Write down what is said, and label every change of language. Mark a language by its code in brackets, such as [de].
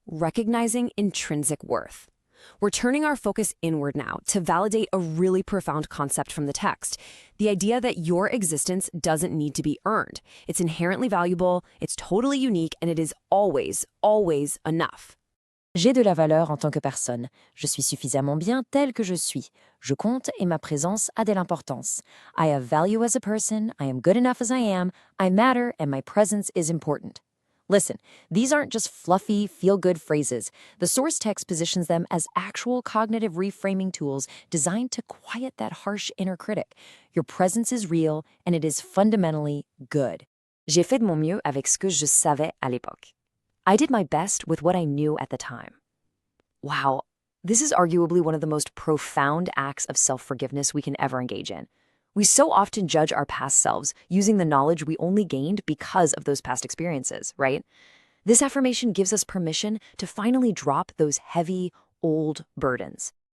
[en] Recognizing intrinsic worth. We're turning our focus inward now to validate a really profound concept from the text. The idea that your existence doesn't need to be earned. It's inherently valuable, it's totally unique, and it is always, always enough. [fr] J'ai de la valeur en tant que personne. Je suis suffisamment bien tel que je suis. Je compte et ma présence a de l'importance. [en] I have value as a person, I am good enough as I am, I matter, and my presence is important. Listen, these aren't just fluffy, feel-good phrases. The source text positions them as actual cognitive reframing tools designed to quiet that harsh inner critic. Your presence is real, and it is fundamentally good. [fr] J'ai fait de mon mieux avec ce que je savais à l'époque. [en] I did my best with what I knew at the time. Wow, this is arguably one of the most profound acts of self-forgiveness we can ever engage in. We so often judge our past selves using the knowledge we only gained because of those past experiences, right? This affirmation gives us permission to finally drop those heavy, old burdens.